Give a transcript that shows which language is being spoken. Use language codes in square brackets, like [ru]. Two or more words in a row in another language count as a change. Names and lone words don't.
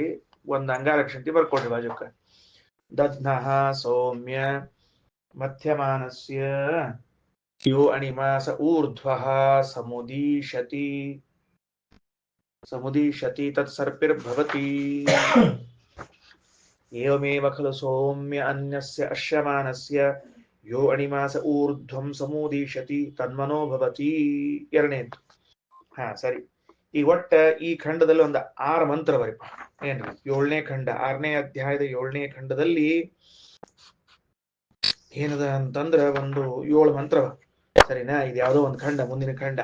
[kn] ಒಂದು ಅಂಗಾರಕ್ಷಂತಿ ಬರ್ಕೊಡ್ರಿ ಬಾಜುಕ. [sa] ದಧ್ನಃ ಸೌಮ್ಯ ಮಧ್ಯಮಾನಸ್ಯ ಯೋ ಅಣಿಮಾಸ ಊರ್ಧ್ವಃ ಸಮುದೀಶತಿ ತತ್ಸರ್ಪಿರ್ಭವತಿ ಏವಮೇವ ಖಲು ಸೌಮ್ಯ ಅನ್ಯಸ್ಯ ಅಶ್ಯಮಾನಸ್ಯ ಯೋ ಅಣಿಮಾಸ ಊರ್ಧ್ವಂ ಸಮುದೀಶತಿ ತನ್ಮನೋ ಭವತಿ. [kn] ಎರಡನೇದು. ಸರಿ. ಈ ಒಟ್ಟ ಈ ಖಂಡದಲ್ಲಿ ಒಂದು 6 ಮಂತ್ರ ಬರಿಪ. ಏನ್ರಿ? 7ನೇ ಖಂಡ, 6ನೇ ಅಧ್ಯಾಯದ 7ನೇ ಖಂಡದಲ್ಲಿ ಏನದ ಅಂತಂದ್ರ ಒಂದು 7 ಮಂತ್ರವ. ಸರಿನಾ? ಇದು ಯಾವುದೋ ಒಂದು ಖಂಡ, ಮುಂದಿನ ಖಂಡ.